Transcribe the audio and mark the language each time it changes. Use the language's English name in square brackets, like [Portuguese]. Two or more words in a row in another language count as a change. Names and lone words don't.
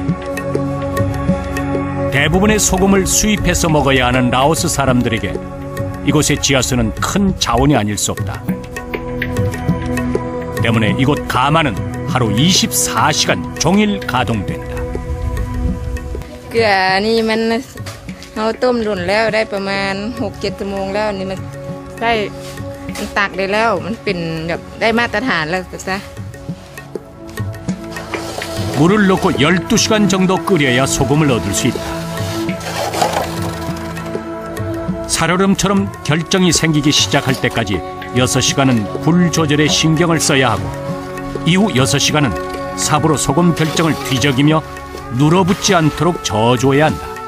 [Korean] 대부분의 소금을 수입해서 먹어야 하는 라오스 사람들에게 이곳의 지하수는 큰 자원이 아닐 수 없다. 때문에 이곳 가마는 하루 24시간 종일 가동된다. [Thai] เกลือนี่มันเราต้มหล่นแล้วได้ประมาณ 6-7 ชั่วโมงแล้วนี่มันได้มันตักได้แล้วมันเป็นแบบได้มาตรฐานแล้วจ้ะ [Korean] 물을 넣고 12시간 정도 끓여야 소금을 얻을 수 있다. 살얼음처럼 결정이 생기기 시작할 때까지 6시간은 불 조절에 신경을 써야 하고 이후 6시간은 삽으로 소금 결정을 뒤적이며 눌어붙지 않도록 저어줘야 한다.